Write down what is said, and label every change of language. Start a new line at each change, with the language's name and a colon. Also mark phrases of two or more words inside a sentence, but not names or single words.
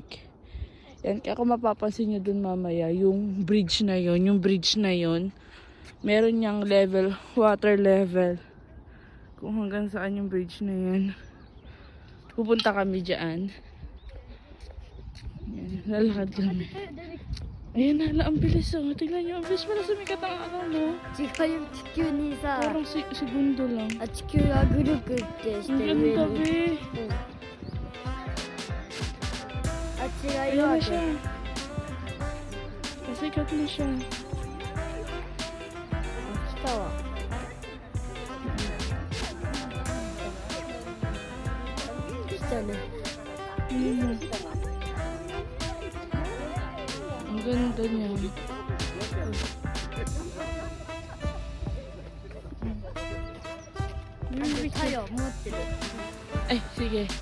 Filipino: Yan, kaya kung mapapansin nyo dun mamaya, yung bridge na yon, meron niyang level,
English: water level.
Filipino: Kung hanggang saan yung bridge na yan. Pupunta kami dyan. Yan, lalakad kami. Ayan na, ang bilis oh. Tingnan nyo, ang bilis pala sumikat ang araw, no?
Japanese: 違うよ、地球にさ、
Filipino: Parang segundo lang.
Japanese: 地球がぐるぐるってして
Filipino: Ang
Japanese: 上
Filipino: ganda,
Japanese: に。
Filipino: be.
Japanese: あっちが
Filipino: Ayan
Japanese: 岩
Filipino: na
Japanese: 手。
Filipino: siya. Pasikat na siya.
Japanese: 来たわ。来たね。
Filipino: Ang ganda niya. Ay, sige.